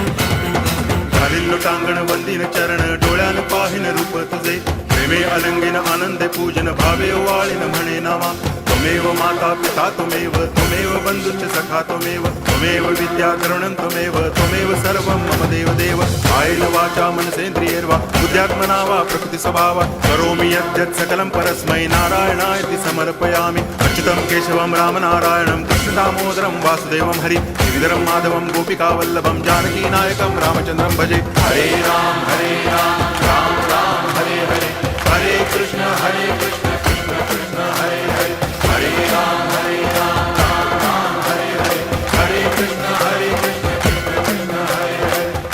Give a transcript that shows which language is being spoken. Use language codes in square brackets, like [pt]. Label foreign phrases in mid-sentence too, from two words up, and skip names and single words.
[mr] टांगण वंदीन चरण, डोळ्यान पाहिन रूप तुझे, प्रेमे अलंगिन आनंदे पूजन भावे ओवाळीन म्हणे नावा [sa] त्वमेव माता पिता त्वमेव त्वमेव बंधुश्च सखा त्वमेव त्वमेव विद्या करुणं त्वमेव सर्वं मम देव कायेन वाचा मनसेन्द्रियैर्वा बुद्ध्यात्मना वा प्रकृतिस्वभावा करोमि यद्यत् सकलं परस्मै नारायणायति समर्पयामि अच्युतं केशवं रामनारायणं कृष्णदामोदरं वासुदेवं हरि श्रीधरं माधवं गोपिकावल्लभं जानकीनायकं रामचन्द्रं भजे हरे राम राम राम हरे हरे हरे कृष्ण कृष्ण कृष्ण हरे हरे हरे राम राम राम हरे हरे हरे कृष्ण कृष्ण कृष्ण हरे हरे